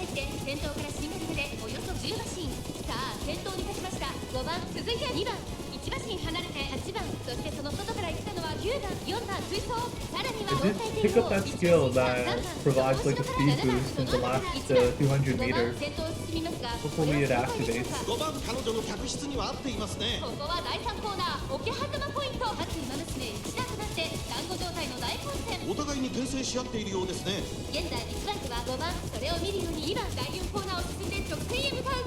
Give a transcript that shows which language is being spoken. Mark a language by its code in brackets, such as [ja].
[ja] に入って先頭からシングルでおよそ10馬身さあ先頭に立ちました5番続いて2番1馬身離れて8番そしてその外から行ったのは9番4番追走さらには [en] I did pick up that skill that provides like a speed boost in the last 200 meters. [ja] 先頭を進みますが [en] Hopefully it activates. [ja] 5番彼女の客室には合っていますね。ここは第3コーナー桶狭間ポイント各馬娘一段となって団子状態の大混戦お互いに転戦し合っているようですね。現在1番手は5番それを見るように2番第4コーナーを進んで直線へ向かう